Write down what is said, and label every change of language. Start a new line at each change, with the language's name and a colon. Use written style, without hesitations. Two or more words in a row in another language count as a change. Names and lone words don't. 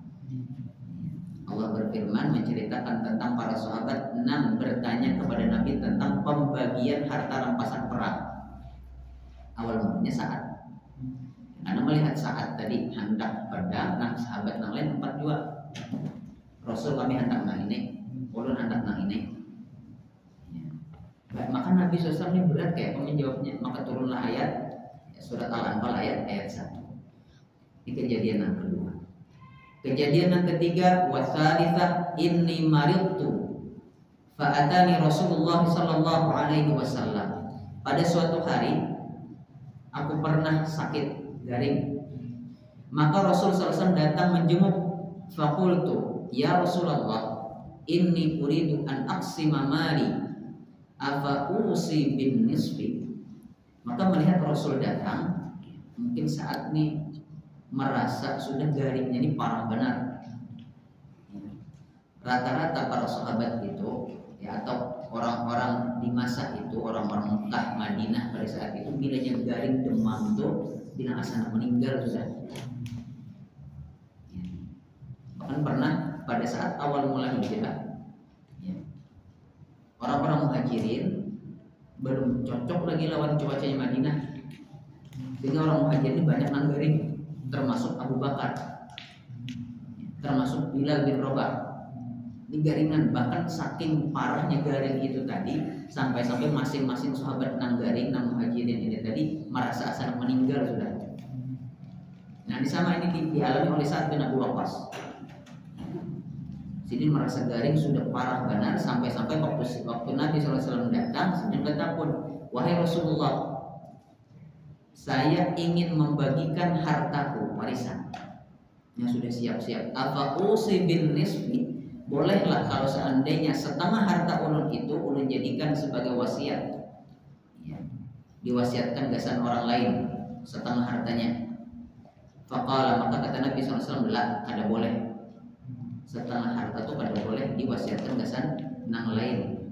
Indonesian: Allah berfirman menceritakan tentang para sahabat yang bertanya kepada Nabi tentang pembagian harta rampasan perang. Awal mulanya Sa'ad, karena melihat Sa'ad tadi hendak pedang, nah sahabat yang lain 4 juga.
Banjar: Rasul kami hendak nang ini, ulun hendak nang ini.
Indonesian: Maka Nabi SAW ini berat kayak menjawabnya. Maka turunlah ayat surat Al-Anfal ayat 1. Ini kejadian yang kedua. Kejadian yang ketiga,
Arabic: والثالثة إني مرضت فأتاني رسول الله صلى الله عليه وسلم.
Indonesian: Pada suatu hari aku pernah sakit garing. Maka Rasul SAW datang menjenguk.
Arabic: فقلت يا رسول الله إني أريد أن أقسم مالي أفأوصي بالنصف.
Indonesian: Maka melihat Rasul datang, mungkin saat ini merasa sudah garingnya ini parah benar. Rata-rata para sahabat itu ya, atau orang-orang di masa itu, orang-orang Mekah, Madinah pada saat itu, bilanya garing demam itu bila asana meninggal sudah. Bahkan pernah pada saat awal mula hijrah, orang-orang muhajirin belum cocok lagi lawan cuacanya Madinah, sehingga orang muhajirin banyak nang garing, termasuk Abu Bakar, termasuk Bilal bin Rabah. Ini garingan, bahkan saking parahnya garing itu tadi, sampai-sampai masing-masing sahabat nang garing, nang muhajirin ini tadi merasa asal meninggal sudah. Nah, ini sama ini dialami oleh Sa'ad bin Abi Waqqas. Sini merasa garing sudah parah benar, sampai-sampai waktu Nabi SAW datang, sedang bertakun, wahai Rasulullah, saya ingin membagikan hartaku warisan yang sudah siap-siap.
Arabic: أفأوصي بالنصف,
Banjar: bolehlah kalau seandainya setengah harta ulun itu ulun jadikan sebagai wasiat, ya, diwasiatkan gasan orang lain setengah hartanya.
Indonesian: Faqala, maka kata Nabi SAW, la, ada boleh.
Banjar: Setengah harta itu pada boleh diwasiatkan gasan nang lain.